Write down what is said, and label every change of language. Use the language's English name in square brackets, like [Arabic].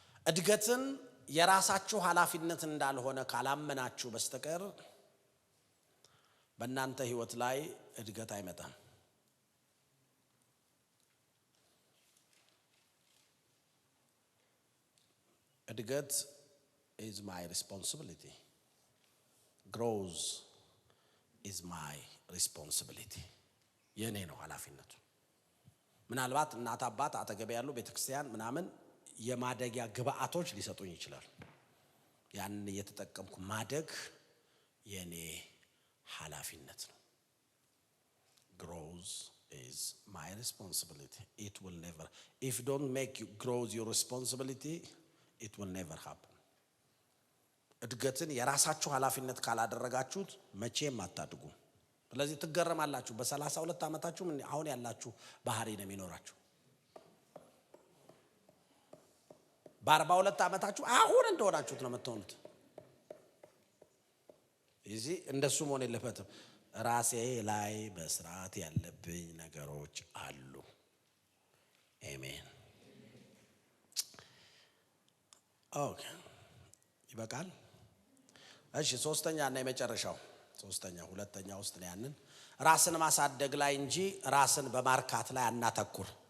[Amharic] እድገትን የራሳችሁ ኃላፊነት እንዳልሆነ ካላመናችሁ በስተቀር በእናንተ ህይወት ላይ እድገት አይመጣም። እድገት [English] is my responsibility. Growth is my responsibility. [Amharic] የኔ ነው ኃላፊነቱ። ምናልባት እናት አባት አጠገብ ያሉ ቤተክርስቲያን ምናምን የማደጊያ ግብአቶች ሊሰጡኝ ይችላል። ያን እየተጠቀምኩ ማደግ የኔ ኃላፊነት ነው። [English] Growth is my responsibility. It will never, if you don't make growth your responsibility, it will never happen. [Amharic] እድገትን የራሳችሁ ኃላፊነት ካላደረጋችሁት መቼም አታድጉ። ስለዚህ ትገረማላችሁ። በ32 ዓመታችሁ አሁን ያላችሁ ባህሪ ነው የሚኖራችሁ። በ42 ዓመታችሁ አሁን እንደሆናችሁት ነው የምትሆኑት። እዚህ እንደሱ መሆን የለበትም። ራሴ ላይ መስራት ያለብኝ ነገሮች አሉ። አሜን። ኦኬ ይበቃል። እሺ ሶስተኛ እና የመጨረሻው ሁለተኛ ውስጥ ነው ያንን ራስን ማሳደግ ላይ እንጂ ራስን በማርካት ላይ አናተኩር።